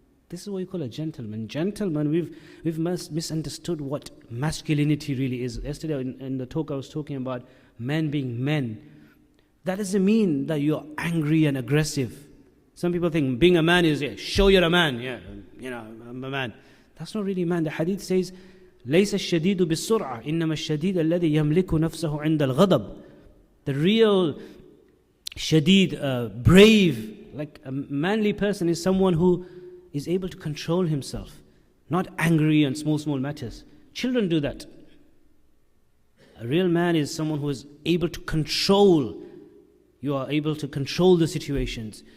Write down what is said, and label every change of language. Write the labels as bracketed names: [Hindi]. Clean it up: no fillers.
[English] This is what we call a gentleman. Gentleman, we've misunderstood what masculinity really is. Yesterday in the talk I was talking about men being men. That doesn't mean that you're angry and aggressive. Some people think being a man is, show you're a man. Yeah, I'm a man. That's not really man. The hadith says, [Arabic] لَيْسَ الشَّدِيدُ بِالسُّرْعَةِ إِنَّمَا الشَّدِيدَ الَّذِي يَمْلِكُ نَفْسَهُ عِنْدَ الْغَضَبِ. [English] The real shadid, brave, like a manly person is someone who is able to control himself, not angry on small matters. Children do that. A real man is someone who is able to control. You are able to control the situations.